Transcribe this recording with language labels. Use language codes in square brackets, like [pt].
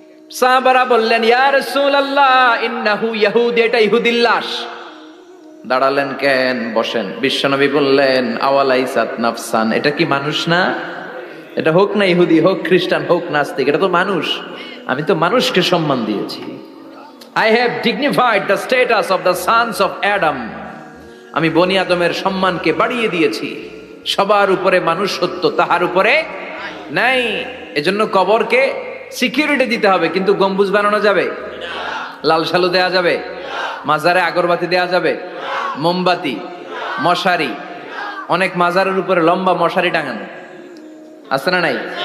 [bn] সাহাবারা বললেন [ar] ইয়া রাসূলুল্লাহ ইন্নাহু ইয়াহুদি, [bn] এটা ইহুদির লাশ। দাঁড়ালেন কেন? বসেন। বিশ্বনবী বললেন [ar] আওয়ালাইসাত নাফসান, [bn] এটা কি মানুষ না? এটা হোক না ইহুদি, হোক খ্রিস্টান, হোক নাস্তিক, এটা তো মানুষ। আমি তো মানুষকে সম্মান দিয়েছি। [en] I have dignified the status of the sons of Adam. [bn] আমি বনি আদমের সম্মানকে বাড়িয়ে দিয়েছি। সবার উপরে মানুষ সত্য, তাহার উপরে নাই। এজন্য কবরকে সিকিউরিটি দিতে হবে, কিন্তু গম্বুজ বানানো যাবে? লাল সালু দেয়া যাবে? মাজারে আগরবাতি দেয়া যাবে? মোমবাতি, মশারি, অনেক মাজারের উপরে লম্বা মশারি টাঙানো আছে না নাই?